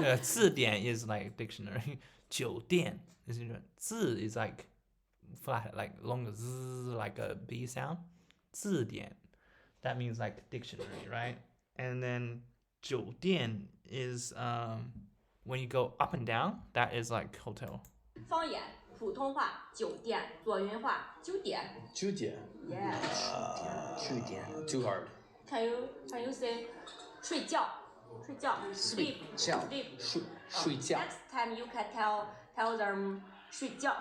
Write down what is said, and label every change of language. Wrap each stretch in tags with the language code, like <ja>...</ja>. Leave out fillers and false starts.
<en>字典 is like dictionary. 酒店 is different. 字 is like flat, like long z, like a b sound. 字典 that means like dictionary, right? And then 酒店 is when you go up and down, that is like hotel.</en> <zh>方言普通话酒店，左云话酒店。酒店</zh> <en>Yeah.</en> <zh>酒店</zh> <en>too hard. Can you say 睡觉？睡觉 sleep. Sleep. 睡觉 Next time you can tell them 睡觉。</en>